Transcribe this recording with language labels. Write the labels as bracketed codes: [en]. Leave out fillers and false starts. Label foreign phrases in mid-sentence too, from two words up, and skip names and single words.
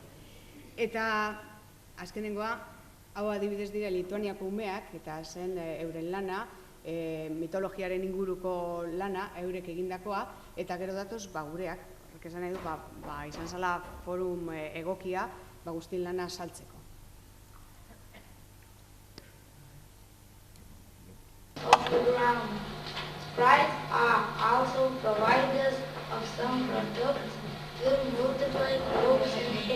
[eu] Eta azkenengoa, hau adibidez dira Lituaniako umeak, eta zen euren lana, mitologiaren inguruko lana, eurek egindakoa, eta gero datoz, gureak, horrek esan nahi du, izan zela forum egokia, guztien lana saltzeko. [en] Of the ground. Sprites are also providers of some products to multiply crops and hay.